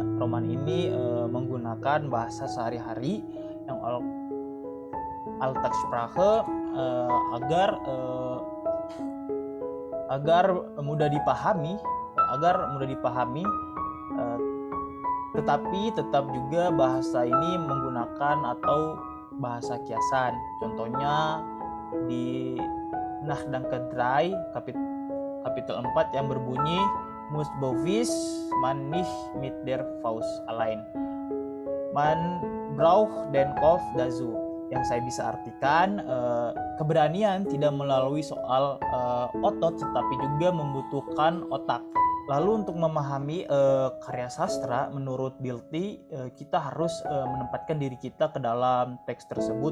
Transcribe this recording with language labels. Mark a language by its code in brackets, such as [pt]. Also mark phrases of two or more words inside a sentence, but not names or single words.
[id] Roman ini menggunakan bahasa sehari-hari yang Alltagssprache agar mudah dipahami, tetapi tetap juga bahasa ini menggunakan atau bahasa kiasan. Contohnya di Nachdenken 3 kapitel 4 yang berbunyi [de] Muss Bovis man nicht mit der Faust allein. Man braucht den Kopf dazu. [id] Yang saya bisa artikan, keberanian tidak melalui soal otot, tetapi juga membutuhkan otak. Lalu untuk memahami karya sastra, menurut Dilthey, kita harus menempatkan diri kita ke dalam teks tersebut.